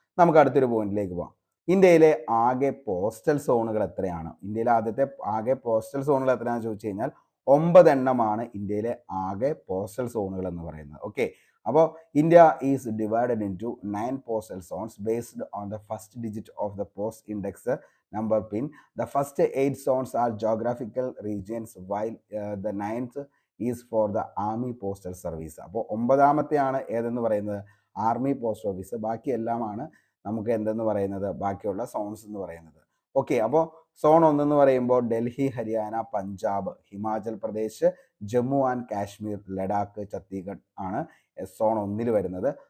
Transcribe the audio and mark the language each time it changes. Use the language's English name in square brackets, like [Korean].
[Malayalam] നമുക്ക് അടുത്തൊരു പോയിന്റിലേക്ക് പോകാം. ഇന്ത്യയിലെ ആകെ പോസ്റ്റൽ സോണുകൾ എത്രയാണ്? ഇന്ത്യയിലെ ആദ്യത്തെ ആകെ പോസ്റ്റൽ സോണുകൾ എത്രയാണെന്ന് ചോദിച്ചു കഴിഞ്ഞാൽ 9 എണ്ണമാണ് ഇന്ത്യയിലെ ആകെ പോസ്റ്റൽ സോണുകൾ എന്ന് പറയുന്നത്. ഓക്കെ, അപ്പോൾ [English] India is divided into 9 postal zones based on the first digit of the post index number pin. The first 8 zones are geographical regions while the 9th is for the Army Postal Service. [Malayalam] അപ്പോൾ 9ാമത്തെയാണ് ഏതെന്ന് പറയുന്നത് army post office. ബാക്കി എല്ലാമാണ് നമുക്ക് എന്തെന്ന് പറയുന്നത് ബാക്കിയുള്ള zones എന്ന് പറയുന്നത്. ഓക്കെ, അപ്പോൾ സോൺ 1 എന്ന് പറയുമ്പോൾ ഡൽഹി, ഹരിയാന, പഞ്ചാബ്, ഹിമാചൽ പ്രദേശ്, ജമ്മു ആൻഡ് കാശ്മീർ, ലഡാക്ക്, ഛത്തീസ്ഗഡ് ആണ് സോൺ 1 വരുന്നത്.